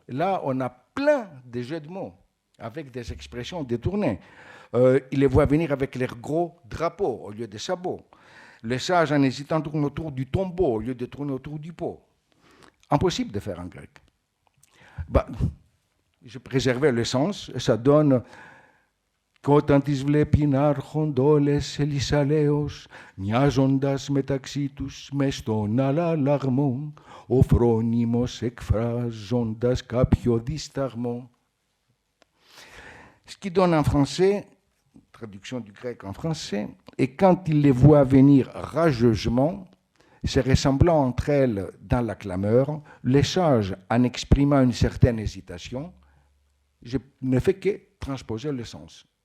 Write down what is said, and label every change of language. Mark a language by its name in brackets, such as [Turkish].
[French] Là, on a plein de jeux de mots avec des expressions détournées. Ils les voient venir avec leur gros drapeau au lieu des sabots. Les sages en hésitant tournent autour du tombeau au lieu de tourner autour du pot. Impossible de faire en grec. Je préservais le sens et ça donne [Greek] «Κι όταν τις βλέπει να έρχονται όλες ελισσαλέως, μοιάζοντας μεταξύ τους μες στον αλλαλαγμό, ο φρόνιμος εκφράζοντας κάποιο δισταγμό». [French] Ce qui donne en français, traduction du grec en français, et quand il les voit venir rageusement, se ressemblant entre elles dans la clameur, les sages, en exprimant une certaine hésitation, je ne fais que transposer le sens.